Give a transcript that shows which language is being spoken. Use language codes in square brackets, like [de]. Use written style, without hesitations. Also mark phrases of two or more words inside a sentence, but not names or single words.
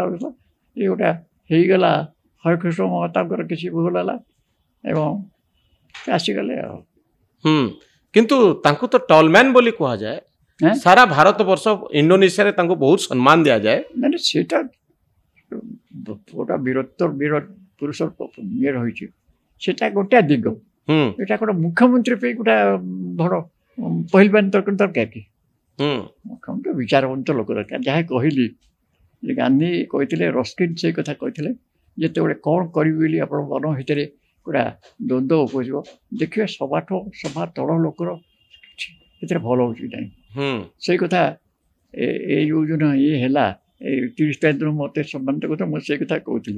[or] ଇଏ ଗୋଟା ହେଇଗଲା, ହରେକୃଷ୍ଣ ମହତାବଙ୍କର କିଛି ଭୁଲ ହେଲା ଏବଂ ସେ ଆସିଗଲେ ଆଉ। କିନ୍ତୁ ତାଙ୍କୁ ତ ଟଲମ୍ୟାନ୍ ବୋଲି କୁହାଯାଏ। ସାରା ଭାରତ ବର୍ଷ, ଇଣ୍ଡୋନେସିଆରେ ତାଙ୍କୁ ବହୁତ ସମ୍ମାନ ଦିଆଯାଏ। ମାନେ ସେଇଟା ଗୋଟା ବୀରତ୍ୱର ବୀର ପୁରୁଷର ଇଏ ରହିଛି ସେଟା ଗୋଟେ ଦିଗ ଏଇଟା ଗୋଟେ ମୁଖ୍ୟମନ୍ତ୍ରୀ ପାଇଁ ଗୋଟେ ବଡ଼ ପହିଲବାନ ଦରକାର କି ମୁଖ୍ୟମନ୍ତ୍ରୀ ବିଚାରବନ୍ତ ଲୋକ ଦରକାର। ଯାହା କହିଲି ଯେ ଗାନ୍ଧୀ କହିଥିଲେ ରସ୍କିନ୍ ସେଇ କଥା କହିଥିଲେ ଯେତେବେଳେ କ'ଣ କରିବି ବୋଲି ଆପଣ ମନ ଭିତରେ ଗୋଟେ ଦ୍ୱନ୍ଦ୍ୱ ଉପଜିବ ଦେଖିବେ ସଭା ତଳ ଲୋକର ସେଥିରେ ଭଲ ହେଉଛି କି ନାହିଁ ସେଇ କଥା ଏଇ ଯେଉଁ ଦିନ ଇଏ ହେଲା ଏଇ 30 ତାରିଖ ଦିନ ମୋତେ ସମ୍ମାନିତ କଥା ମୁଁ ସେଇ କଥା କହୁଥିଲି।